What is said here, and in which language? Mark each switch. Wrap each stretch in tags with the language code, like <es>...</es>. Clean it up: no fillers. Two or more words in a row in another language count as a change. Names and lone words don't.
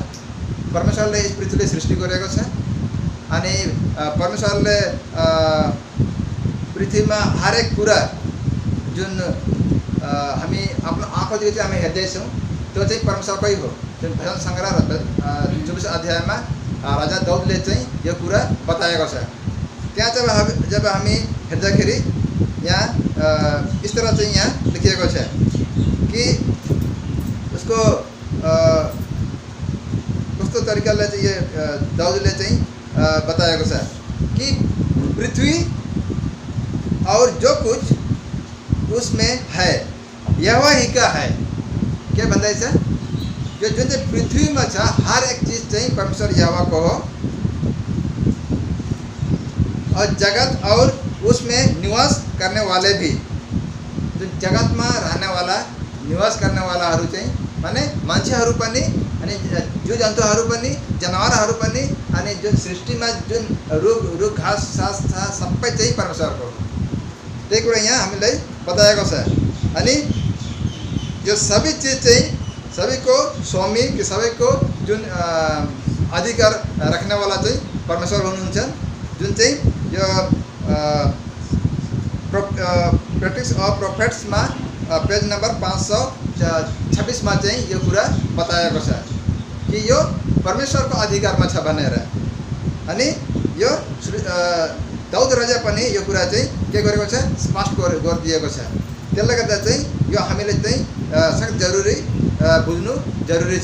<ne>परमेश्वरले यस पृथ्वीले सृष्टि गरेको छ अनि परमेश्वरले पृथ्वीमा हरेक कुरा जुन हामी आफ्नो आँखादेखि चाहिँ हामी हेर्दैछौँ त्यो चाहिँ परमेश्वरकै हो। जुन भजन सङ्ग्रह 24 अध्यायमा राजा दाउदले चाहिँ यो कुरा बताएको छ। त्यहाँ जब हामी हेर्दाखेरि यहाँ</ne> <hi>इस तरह</hi> <ne>चाहिँ यहाँ लेखिएको छ कि उसको कस्तो तरिकाले चाहिँ यो दाउदले चाहिँ बताएको छ कि</ne> <hi>पृथ्वी और जो कुछ उसमें है यहोवा ही का है।</hi> <ne>के भन्दैछ यो जुन चाहिँ पृथ्वीमा छ हर एक चीज चाहिँ परमेश्वर यहोवाको हो</ne> <hi>और जगत और उसमें निवास करने वाले भी</hi> <ne>जुन जगतमा रहने वाला निवास करने वालाहरू चाहिँ माने मान्छेहरू पनि अनि जीव जन्तुहरू पनि जनावरहरू पनि अनि जुन सृष्टिमा जुन रुख घाँस सास सबै चाहिँ परमेश्वरको हो। त्यही कुरा यहाँ हामीलाई बताएको छ। अनि यो सबै चिज चाहिँ सबैको स्वामी कि सबैको जुन अधिकार राख्ने वाला चाहिँ परमेश्वर हुनुहुन्छ। जुन चाहिँ यो प्रैक्टिस अफ प्रोफेट्समा</ne> <en>page number</en> <ne>526 में चाहिँ यो कुरा बताएको छ कि यो परमेश्वरको अधिकारमा छ भनेर। अनि यो दाउद राजा पनि यो कुरा चाहिँ के गरेको छ स्पष्ट गरिदिएको छ। त्यसले गर्दा चाहिँ यो हामीले चाहिँ सख्त जरुरी बुझ्नु जरुरी छ।</ne>